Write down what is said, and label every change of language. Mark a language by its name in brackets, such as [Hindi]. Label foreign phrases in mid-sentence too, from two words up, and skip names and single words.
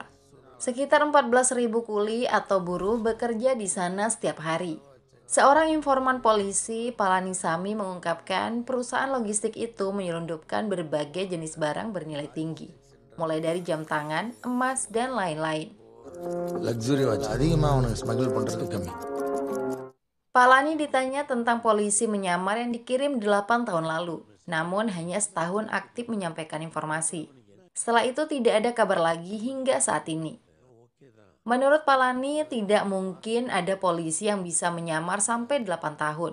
[Indonesian] Sekitar 14.000 kuli atau buruh bekerja di sana setiap hari. Seorang informan polisi, Palanisamy, mengungkapkan perusahaan logistik itu menyelundupkan berbagai jenis barang bernilai tinggi, mulai dari jam tangan, emas, dan lain-lain. [English] Luxury watch [Tamil] அதிகமா அவனுக்கு smuggle பண்றது கம்மி. [Indonesian] Palani ditanya tentang polisi menyamar yang dikirim 8 tahun lalu, namun hanya setahun aktif menyampaikan informasi. Setelah itu tidak ada kabar lagi hingga saat ini. Menurut Palani, tidak mungkin ada polisi yang bisa menyamar sampai 8 tahun.